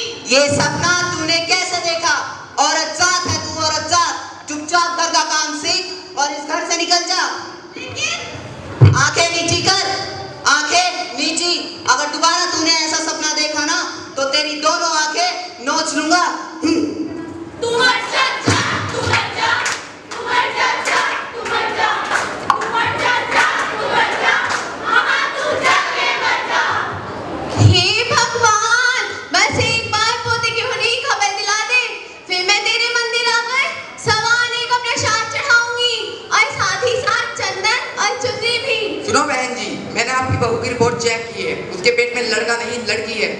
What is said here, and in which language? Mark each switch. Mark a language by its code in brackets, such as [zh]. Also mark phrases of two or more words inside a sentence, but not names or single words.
[hi] ये सपना तूने कैसे देखा? औरत जात है तू, औरत जात। चुपचाप घर का काम सीख और इस घर से निकल जा। लेकिन आंखें नीची कर, आंखें नीची। अगर दोबारा तूने ऐसा सपना देखा ना तो तेरी दोनों आंखें नोच लूंगा। तू मर जा तू मर जा तू मर जा तू मर जा तू मर जा तू मर जा हाँ तू जाके मर जा हे भगवान बस एक बार पोते की होने की खबर दिला दे फिर मैं तेरे मंदिर आकर सवाने का प्रसाद चढ़ाऊंगी और साथ ही साथ चंदन और चुनरी भी। सुनो बहन जी, मैंने आपकी बहू की [en] report check [hi] की है। उसके पेट में लड़का नहीं लड़की है।